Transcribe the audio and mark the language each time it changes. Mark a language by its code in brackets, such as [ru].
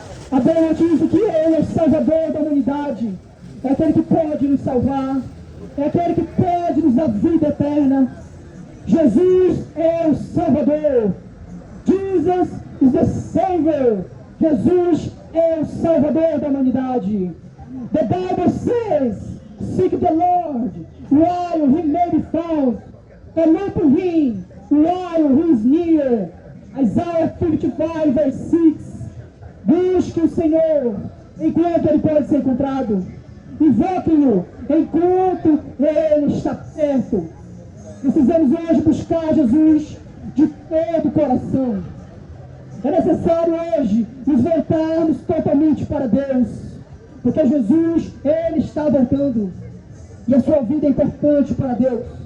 [pt] A boa notícia é que Ele é o Salvador da humanidade. É aquele que pode nos salvar. É aquele que pode nos dar vida eterna. Jesus é o Salvador. [en] Jesus is the Savior. [pt] Jesus é o Salvador da humanidade. [en] The Bible says, seek the Lord while He may be found, and look for Him while He is near. Isaiah 55, verse 6. [pt] Busque o Senhor enquanto Ele pode ser encontrado. Invoque-o enquanto Ele está perto. Precisamos hoje buscar Jesus de todo o coração. É necessário hoje nos voltarmos totalmente para Deus, porque Jesus, Ele está voltando, e a sua vida é importante para Deus.